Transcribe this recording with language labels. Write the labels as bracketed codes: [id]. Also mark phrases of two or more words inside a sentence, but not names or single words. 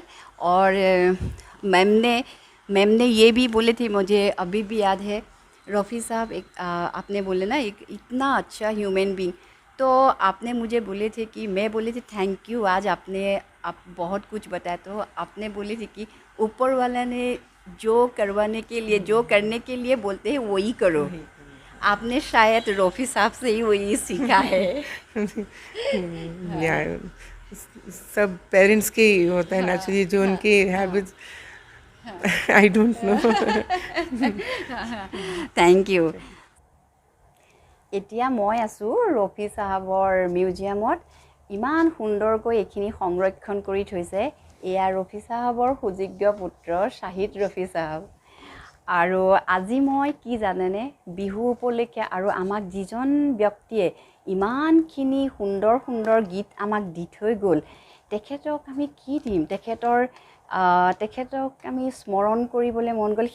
[hi] और मैम ने ये भी बोले थे मुझे अभी भी याद है रफ़ी साहब एक आपने बोले ना एक इतना अच्छा [en] human being [hi] तो आपने मुझे बोले थे कि मैं बोले थे [en] thank you [hi] आज आप बहुत कुछ बताया तो आपने बोले थे कि ऊपर वाला ने जो करवाने के लिए जो करने के लिए बोलते हैं वही करो। आपने शायद रफ़ी साहब से ही वही सीखा है। या सब पेरेंट्स के ही होता है नेचुरली जो उनके हैबिट्स [en] I don't know. thank you. [as] এতিয়া মই আছোঁ ৰফি চাহাবৰ মিউজিয়ামত ইমান সুন্দৰকৈ এইখিনি সংৰক্ষণ কৰি থৈছে। এয়া ৰফি চাহাবৰ সুযোগ্য পুত্ৰ শাহিদ ৰফি চাহাব। আৰু আজি মই কি জানেনে বিহু উপলক্ষে আৰু আমাক যিজন ব্যক্তিয়ে ইমানখিনি সুন্দৰ সুন্দৰ গীত আমাক দি থৈ গ'ল তেখেতক আমি কি দিম তেখেতক আমি স্মৰণ কৰিবলৈ মন গ'ল।